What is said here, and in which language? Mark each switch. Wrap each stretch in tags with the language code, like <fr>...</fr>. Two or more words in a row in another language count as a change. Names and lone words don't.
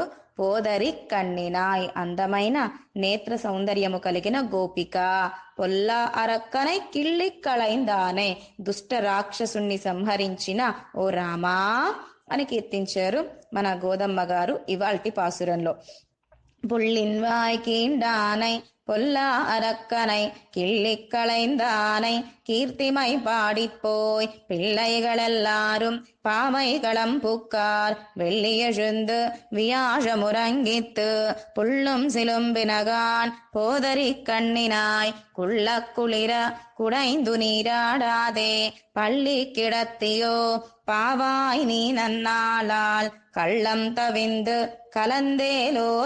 <ta>போதரி கண்ணினாய்,</ta> <te>అందమైన నేత్ర సౌందర్యము కలిగిన గోపిక.</te> <ta>பொல்லா அரக்கனை கிள்ளி களைந்தானே,</ta> <te>దుష్ట రాక్షసుణ్ణి సంహరించిన ఓ రామా అని కీర్తించారు మన గోదమ్మ గారు ఇవాల్టి పాసురంలో.</te> <ta>புள்ளின்வாய் கீண்டானை பொல்லா அரக்கனை கிள்ளிக்களைந்தானை கீர்த்திமை பாடிப்போய் பிள்ளைகளெல்லாரும் பாமைகளம் புக்கார் வெள்ளியெழுந்து வியாழமுறங்கித்து புள்ளும் சிலும்பினகான் போதரி கண்ணினாய் குள்ள குளிர குடைந்து நீராடாதே பள்ளி கிடத்தியோ பாவாய் நீ நன்னாளால் கள்ளம் தவிந்து கலந்தேலோரெம்பாவாய்.</ta>